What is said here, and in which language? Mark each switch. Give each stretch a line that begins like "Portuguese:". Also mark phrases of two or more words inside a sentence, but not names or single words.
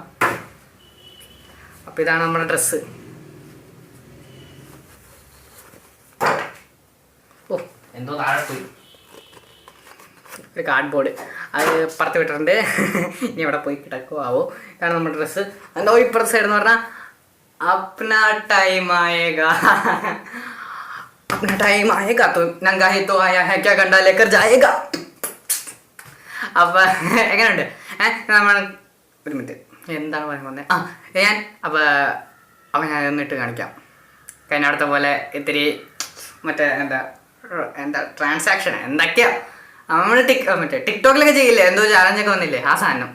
Malayalam: അപ്പോൾ ഇതാണ് നമ്മുടെ ഡ്രസ്സ്. ഓ എന്തോ താഴെ പോയി. ഒരു കാർഡ്ബോർഡ് അത് പുറത്ത് വിട്ടിട്ടുണ്ട്. ഇനി ഇവിടെ പോയി കിടക്കുമോ ആവോ. ഇതാണ് നമ്മുടെ ഡ്രസ്സ്. എന്തോ ഇപ്പുറത്തെ സൈഡ് എന്ന് പറഞ്ഞാൽ
Hindi: अपना टाइम आएगा, अपना टाइम आएगा तो नंगा ही तो आया है, क्या गंडा लेकर जाएगा.
Malayalam: അപ്പം എങ്ങനെയുണ്ട് നമ്മൾ ഒരു മിനിറ്റ്, എന്താണ് പറയാൻ വന്നത്? ഞാൻ അപ്പം ഞാൻ ഒന്നിട്ട് കാണിക്കാം. കഴിഞ്ഞ പോലെ ഇത്തിരി മറ്റേ എന്താ ട്രാൻസാക്ഷൻ എന്തൊക്കെയാ നമ്മൾ മറ്റേ ടിക്ടോക്കിലൊക്കെ ചെയ്യില്ലേ, എന്തോ ചാലഞ്ചൊക്കെ വന്നില്ലേ, ആ സാധനം.